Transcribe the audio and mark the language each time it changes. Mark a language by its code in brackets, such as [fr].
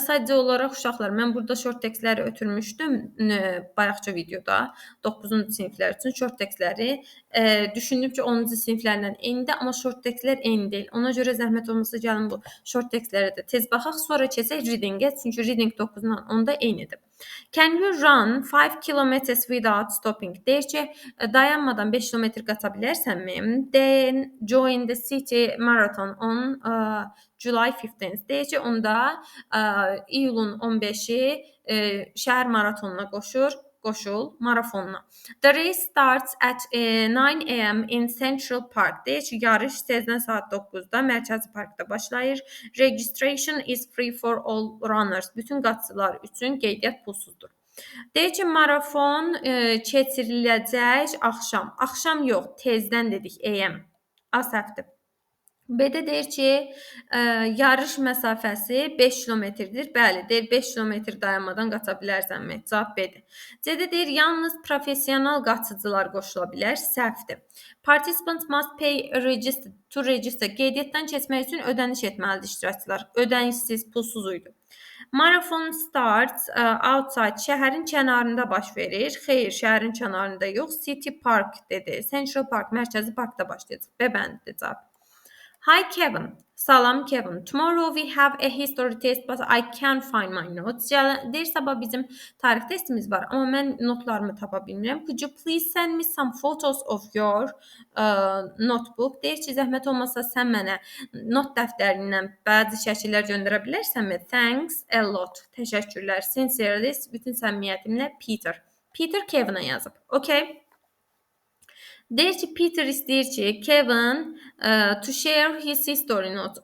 [az] Sadəcə olaraq uşaqlar, mən burada short textləri ötürmüşdüm bayaqca videoda 9-cu siniflər üçün short textləri. Düşündüm ki, 10-cu siniflərlə eynidir, amma short textlər eyni deyil. Ona görə zəhmət olmasa gəlin bu short textlərə də tez baxaq, sonra keçək reading-ə, çünki reading 9-dan 10-da eynidir. [en] Can you run 5 kilometers without stopping? [az] Deyir ki, dayanmadan 5 kilometr qaça bilərsənmi? [en] Then join the city marathon on July 15th. [az] Deyir ki, onda iyulun 15-i şəhər maratonuna qoşul marafonuna. [en] The race starts at 9 a.m. in Central Park. [az] Deyir ki, yarış tezdən saat 9-da Mərkəzi Parkda başlayır. [en] Registration is free for all runners. [az] Bütün qaçıcılar üçün qeydiyyat pulsuzdur. Deyir ki, marafon keçiriləcək axşam. Axşam yox, tezdən dedik AM. A səhvdir. B-də deyir ki, yarış məsafəsi 5 kilometrdir. Bəli, deyir 5 kilometr dayanmadan qaça bilərsənmi? Cavab B-dir. C-də deyir yalnız professional qaçıcılar qoşula bilər. Səhvdir. [en] Participants must pay to register. [az] Qeydiyyatdan keçmək üçün ödəniş etməlidir iştirakçılar. Ödənişsiz, pulsuz idi. [en] Marathon starts outside. [az] Şəhərin kənarında baş verir. Xeyr, şəhərin kənarında yox. City Park dedi. Central Park, Mərkəzi Parkda başlayacaq. B bəndidir cavab. [en] Hi Kevin. [az] Salam Kevin. [en] Tomorrow we have a history test but I can't find my notes. [az] Deyir sabah bizim tarix testimiz var, amma mən notlarımı tapa bilmirəm. [en] Could you please send me some photos of your notebook? [az] Deyir ki, zəhmət olmasa sən mənə not dəftərindən bəzi şəkillər göndərə bilərsənmi? [en] Thanks a lot. [az] Təşəkkürlər. [en] Sincerely, [az] bütün səmimiyyətimlə [en] Peter. [az] Peter Kevinə yazıb. Okay. Deyir ki, Peter istəyir ki, Kevin [en] to share his history notes.